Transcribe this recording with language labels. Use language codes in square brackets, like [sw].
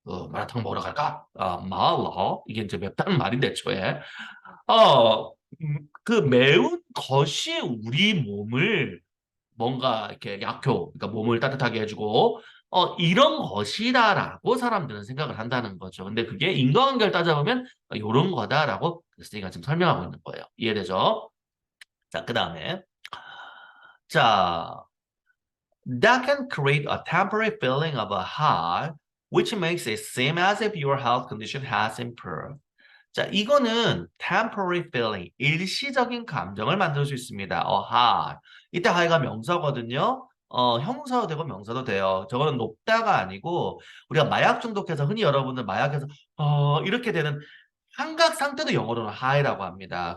[ko] 마라탕 먹으러 갈까? 마라 이게 이제 맵다는 말인데 애초에 그 매운 것이 우리 몸을 뭔가 이렇게 그러니까 몸을 따뜻하게 해주고 이런 것이다라고 사람들은 생각을 한다는 거죠. 근데 그게 인과관계를 따져보면 이런 거다라고 스테이가 지금 설명하고 있는 거예요. 이해되죠? 자, 그 다음에 자, [en] that can create a temporary feeling of a high, which makes it seem as if your health condition has improved. [ko] 자, 이거는 temporary feeling, 일시적인 감정을 만들 수 있습니다. high. 이때 high가 명사거든요. 형사도 되고 명사도 돼요. 저거는 높다가 아니고 우리가 마약 중독해서 흔히 여러분들 마약에서 이렇게 되는 환각 상태도 영어로는 high라고 합니다.